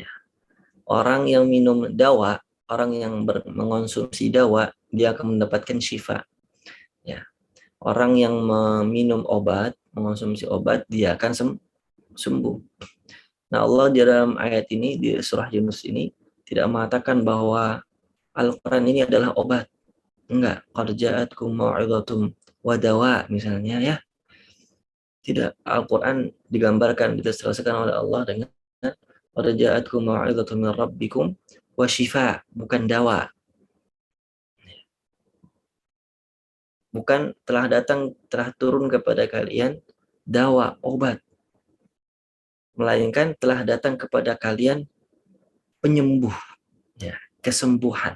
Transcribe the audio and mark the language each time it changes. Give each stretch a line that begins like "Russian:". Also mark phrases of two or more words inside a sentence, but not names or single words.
Indonesian: Orang yang minum dawa, orang yang mengonsumsi dawa, dia akan mendapatkan syifa. Ya. Orang yang meminum obat, mengonsumsi obat, dia akan sembuh. Nah, Allah di dalam ayat ini, di surah Yunus ini, tidak mengatakan bahwa Al-Quran ini adalah obat. Enggak.
Arabic: قد جاءتكم موعظة ودواء,
Indonesian: misalnya, ya. Tidak, Al-Quran digambarkan, diilustrasikan oleh Allah dengan
Arabic: قد جاءتكم موعظة من ربكم وشفاء,
Indonesian: bukan dawa. Bukan telah turun kepada kalian dawa, obat. Melainkan telah datang kepada kalian penyembuh, ya, kesembuhan.